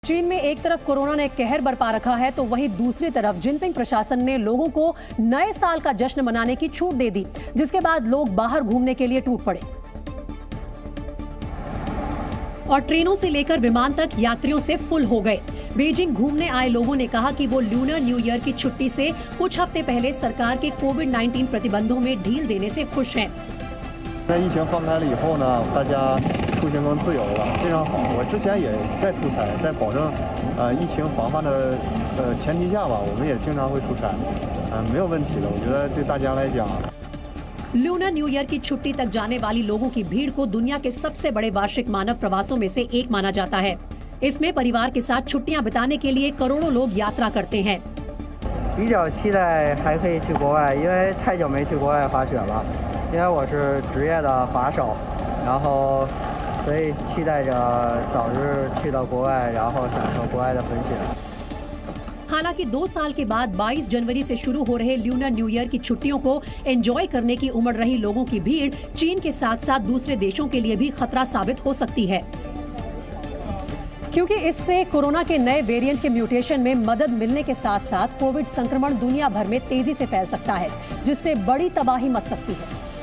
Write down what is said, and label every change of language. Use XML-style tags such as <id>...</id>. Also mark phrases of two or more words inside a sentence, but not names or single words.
<hi>चीन में एक तरफ कोरोना ने कहर बरपा रखा है तो वहीं दूसरी तरफ जिनपिंग प्रशासन ने लोगों को नए साल का जश्न मनाने की छूट दे दी, जिसके बाद लोग बाहर घूमने के लिए टूट पड़े और ट्रेनों से लेकर विमान तक यात्रियों से फुल हो गए। बीजिंग घूमने आए लोगों ने कहा कि वो लूनर न्यू ईयर की छुट्टी से कुछ हफ्ते पहले सरकार के कोविड-19 प्रतिबंधों में ढील देने से खुश हैं।</hi> <zh>疫情放开了以后呢，大家出行更自由了，非常好。我之前也在出差，在保证疫情防范的前提下吧，我们也经常会出差，没有问题的。我觉得对大家来讲。</zh> <hi>लूनर न्यू ईयर की छुट्टी तक जाने वाली लोगों की भीड़ को दुनिया के सबसे बड़े वार्षिक मानव प्रवासों में से एक माना जाता है। इसमें परिवार के साथ छुट्टियां बिताने के लिए करोड़ों लोग यात्रा करते हैं।</hi> <zh>比较期待还可以去国外，因为太久没去国外滑雪了。因为我是职业的滑手，然后所以期待着早日去到国外，然后享受国外的粉雪。</zh> <hi>हालांकि 2 साल के बाद 22 जनवरी से शुरू हो रहे लूनर न्यू ईयर की छुट्टियों को एंजॉय करने की उमड़ रही लोगों की भीड़ चीन के साथ साथ दूसरे देशों के लिए भी खतरा साबित हो सकती है, क्योंकि इससे कोरोना के नए वेरिएंट के म्यूटेशन में मदद मिलने के साथ साथ कोविड संक्रमण दुनिया भर में तेजी से फैल सकता है, जिससे बड़ी तबाही मच सकती है,</hi>